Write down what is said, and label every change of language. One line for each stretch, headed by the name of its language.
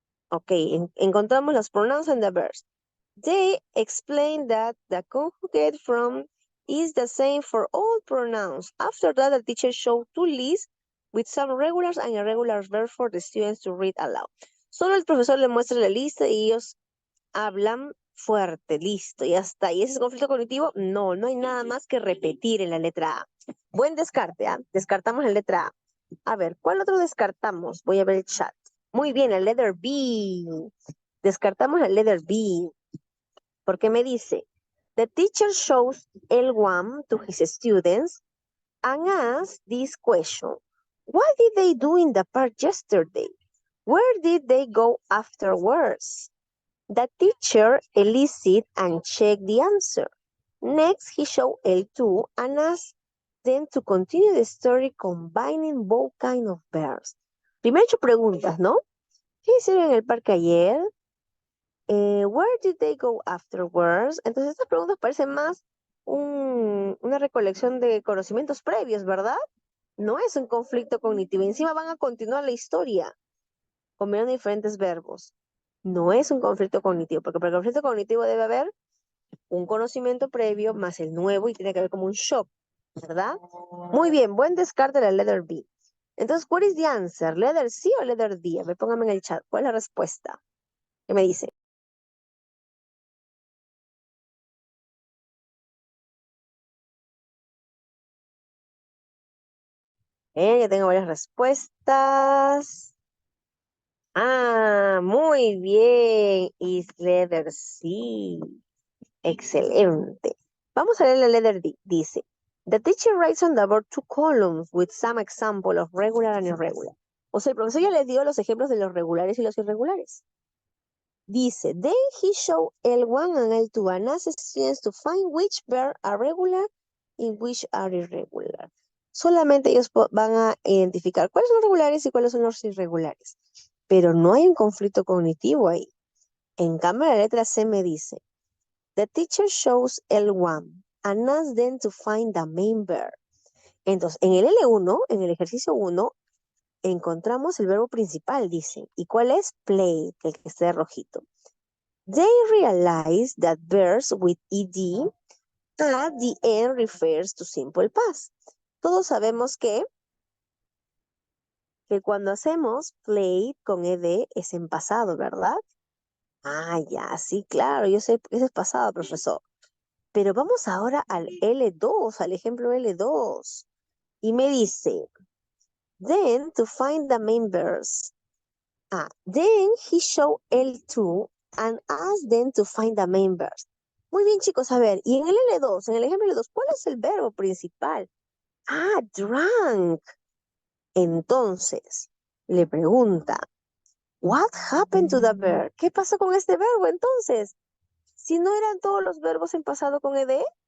English: Ok,
Spanish: encontramos los
English: pronouns and the verbs. They explain that the conjugate form is the same for all pronouns. After that, the teacher showed 2 lists with some regulars and irregular verbs for the students to read aloud.
Spanish: Solo el profesor le muestra la lista y ellos hablan fuerte, listo, y hasta ahí. ¿Ese es conflicto cognitivo? No, no hay nada más que repetir en la letra A. Buen descarte, ¿ah? Descartamos la letra A. A ver, ¿cuál otro descartamos? Voy a ver el chat. Muy bien, el letter B. Descartamos el letter B. Porque me dice, the teacher shows L1 to his students and asks this question.
English: What did they do in the park yesterday? Where did they go afterwards? The teacher elicited and checked the answer. Next, he showed L2 and asked them to continue the story combining both kinds of verbs.
Spanish: Primero 8 preguntas, ¿no? ¿Qué hicieron en el parque ayer?
English: Where did they go afterwards?
Spanish: Entonces estas preguntas parecen más una recolección de conocimientos previos, ¿verdad? No es un conflicto cognitivo. Encima van a continuar la historia combinando diferentes verbos. No es un conflicto cognitivo, porque para el conflicto cognitivo debe haber un conocimiento previo más el nuevo y tiene que haber como un shock, ¿verdad? Muy bien, buen descarte de la letter B.
English: Entonces, what is the answer?
Spanish: ¿Letter C o letter D? A ver, póngame en el chat. ¿Cuál es la respuesta? ¿Qué me dice? Ya tengo varias respuestas. Ah, muy bien.
English: Is letter C.
Spanish: Excelente. Vamos a leer la letter D.
English: Dice, the teacher writes on the board 2 columns with some example of regular and irregular.
Spanish: O sea, el profesor ya les dio los ejemplos de los regulares y los irregulares.
English: Dice, then he showed L1 and L2 and asked students to find which verbs are regular and which are irregular.
Spanish: Solamente ellos van a identificar cuáles son los regulares y cuáles son los irregulares. Pero no hay un conflicto cognitivo ahí. En cambio, la letra C me dice,
English: the teacher shows L1 and asks them to find the main verb.
Spanish: Entonces, en el L1, en el ejercicio 1, encontramos el verbo principal, dice. ¿Y cuál es? Play, el que está de rojito.
English: They realize that verbs with ed at the end refers to simple past.
Spanish: Todos sabemos que cuando hacemos play con ed es en pasado, ¿verdad? Ah, ya, sí, claro, yo sé que ese es pasado, profesor. Pero vamos ahora al L2, al ejemplo L2. Y me dice,
English: then to find the main verbs. Then he showed L2 and asked them to find the main verbs.
Spanish: Muy bien, chicos, a ver, y en el L2, en el ejemplo L2, ¿cuál es el verbo principal? Drank. Entonces, le pregunta,
English: what happened to the verb?
Spanish: ¿Qué pasó con este verbo entonces? Si no eran todos los verbos en pasado con ed,